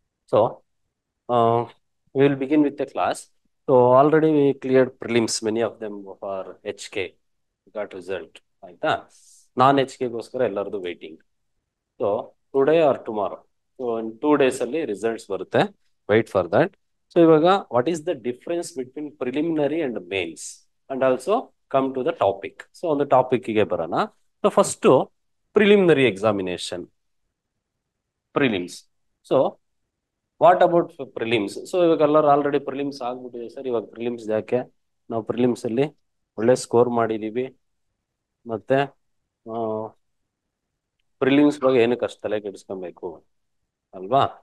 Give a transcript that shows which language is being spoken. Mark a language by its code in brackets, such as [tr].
[en] So we will begin with the class. So already we cleared prelims. Many of them for HK got result. [kn] ಆಯ್ತಾ? ನಾನ್ HK ಗೋಸ್ಕರ ಎಲ್ಲರದು [en] waiting. So today or tomorrow. So in 2 days [kn] ಅಲ್ಲಿ results ಬರುತ್ತೆ. [en] Wait for that. So ಇವಾಗ what is the difference between preliminary and mains? And also come to the topic. So on the topic [kn] ಗೆ ಬರೋಣ. [en] So first preliminary examination. Prelims. So what about prelims? [kn] So ಇವಾಗ ಎಲ್ಲರೂ already prelims ಆಗ್ಬಿಟ್ಟಿದೆ sir. ಇವಾಗ prelims ಯಾಕೆ? ನಾವು prelims ಅಲ್ಲಿ ಒಳ್ಳೆ ಸ್ಕೋರ್ ಮಾಡಿದೀವಿ. ಮತ್ತೆ ಪ್ರಿಲಿಮ್ಸ್ ಬಗ್ಗೆ ಏನಕ್ಕೆ ಅಷ್ಟು ತಲೆ ಕೆಡಿಸ್ಕೊಬೇಕು ಅಲ್ವಾ?